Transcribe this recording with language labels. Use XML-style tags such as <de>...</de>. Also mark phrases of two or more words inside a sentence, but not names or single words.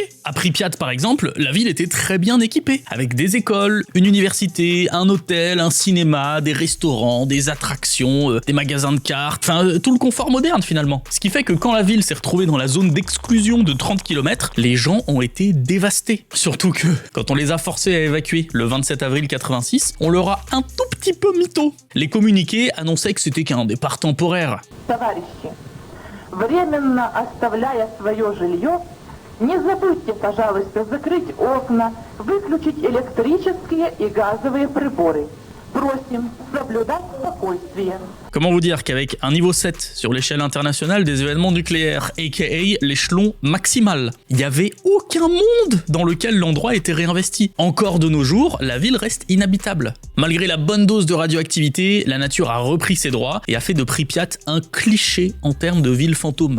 <fr>À Pripyat par exemple, la ville était très bien équipée, avec des écoles, une université, un hôtel, un cinéma, des restaurants, des attractions, des magasins de cartes, enfin tout le confort moderne finalement. Ce qui fait que quand la ville s'est retrouvée dans la zone d'exclusion de 30 km, les gens ont été dévastés. Surtout que, quand on les a forcés à évacuer le 27 avril 86, on leur a un tout petit peu mytho. Les communiqués annonçaient que c'était qu'un départ temporaire.</fr> <ru>Товарищи, временно оставляя свое жилье, не забудьте, пожалуйста, закрыть окна, выключить электрические и газовые приборы. Просим соблюдать спокойствие.</ru> <fr>Comment vous dire qu'avec un niveau 7 sur l'échelle internationale des événements nucléaires, aka l'échelon maximal, il n'y avait aucun monde dans lequel l'endroit était réinvesti. Encore de nos jours, la ville reste inhabitable. Malgré la bonne dose de radioactivité, la nature a repris ses droits et a fait de Pripyat un cliché en termes de ville fantôme.</fr>